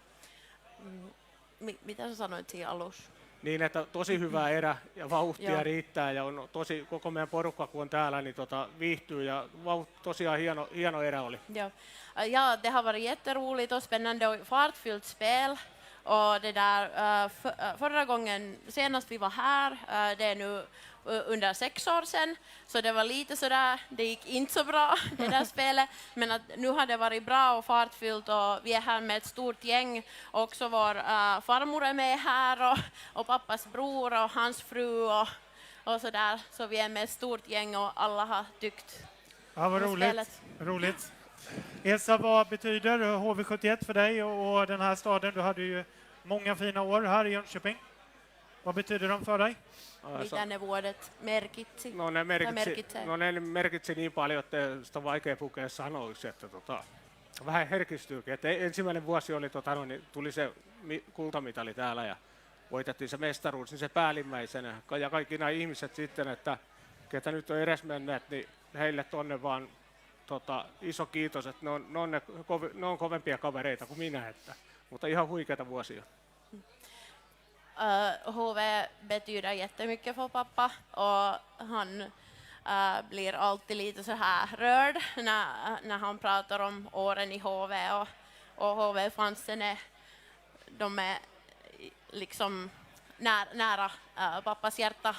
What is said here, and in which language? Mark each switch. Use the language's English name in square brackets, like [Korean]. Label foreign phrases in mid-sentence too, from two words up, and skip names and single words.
[Finnish] Mitä sä sanoit siinä alussa? Niin, että tosi hyvä erä ja vauhtia riittää ja on tosi, koko meidän porukka kun on täällä, niin viihtyy ja tosiaan hieno erä oli. [Swedish] Ja, det har varit jätteroligt och spännande och fartfyllt spel. Och det där, förra gången, senast vi var här, det är nu under 6 år sedan, så det var lite sådär, det gick inte så bra det där spelet, men att nu har det varit bra och fartfyllt och vi är här med ett stort gäng, också vår farmor är med här och pappas bror och hans fru och sådär, så vi är med ett stort gäng och alla har tyckt Ja, vad roligt. Esa, vad betyder HV71 för dig och den här staden? Du hade ju många fina år här i Jönköping. Vad betyder de för dig? [Finnish] Mitä ne vuodet merkitsi? No ne merkitsi niin paljon, että sitä on vaikea pukea sanoiksi, että vähän herkistyykin. Että ensimmäinen vuosi oli, niin tuli se kultamitali täällä ja voitettiin se mestaruus, niin se päällimmäisenä. Ja kaikki nämä ihmiset sitten, että ketä nyt on edes menneet, niin heille tonne vaan iso kiitos, että ne on kovempia kavereita kuin minä, mutta ihan huikeita vuosia. [Swedish] HV betyder jättemycket för pappa och han blir alltid lite så här rörd när han pratar om åren i HV och HV-fansen de är liksom nära pappas hjärta.